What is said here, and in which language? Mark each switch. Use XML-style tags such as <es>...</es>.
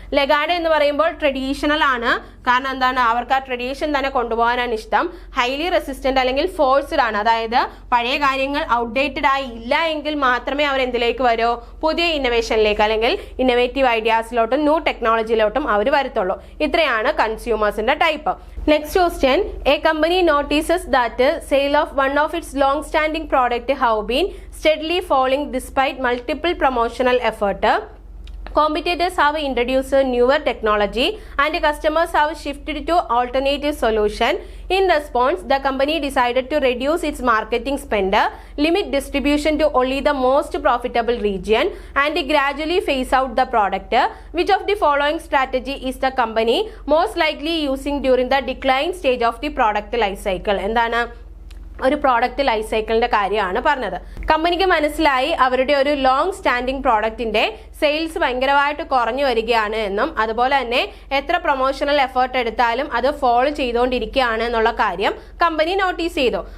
<ml>Lagarde എന്ന് പറയുമ്പോൾ traditional ആണ്. കാരണം അവർക്ക് ആ ട്രഡീഷൻ തന്നെ കൊണ്ടുപോകാനാണ് ഇഷ്ടം. ഹൈലി റെസിസ്റ്റന്റ് അല്ലെങ്കിൽ ഫോഴ്സ്ഡ് ആണ്. അതായത് പഴയ കാര്യങ്ങൾ ഔട്ട്ഡേറ്റഡ് ആയി ഇല്ല എങ്കിൽ മാത്രമേ അവർ എന്തിലേക്ക് വരൂ, പുതിയ ഇന്നോവേഷനിലേക്ക് അല്ലെങ്കിൽ ഇന്നോവേറ്റീവ് ഐഡിയാസിലോട്ടും ന്യൂ ടെക്നോളജിയിലോട്ടും അവർ വരത്തുള്ളൂ. ഇത്രയാണ് കൺസ്യൂമേഴ്സിന്റെ type.</ml> <en>Next question, a company notices that sale of one of its long-standing product have been steadily falling despite multiple promotional effort. Competitors have introduced newer technology and customers have shifted to alternative solution. In response, the company decided to reduce its marketing spend, limit distribution to only the most profitable region, and gradually phase out the product. Which of the following strategy is the company most likely using during the decline stage of the product life cycle?</en> <ml>ഒരു product life സൈക്കിളിന്റെ കാര്യമാണ് പറഞ്ഞത്. കമ്പനിക്ക് മനസ്സിലായി അവരുടെ ഒരു long standing പ്രോഡക്റ്റിന്റെ sales ഭയങ്കരമായിട്ട് കുറഞ്ഞു വരികയാണ് എന്നും അതുപോലെ തന്നെ എത്ര പ്രൊമോഷണൽ എഫേർട്ട് എടുത്താലും അത് ഫോളോ ചെയ്തുകൊണ്ടിരിക്കുകയാണ് എന്നുള്ള കാര്യം കമ്പനി നോട്ടീസ് ചെയ്തു.</ml>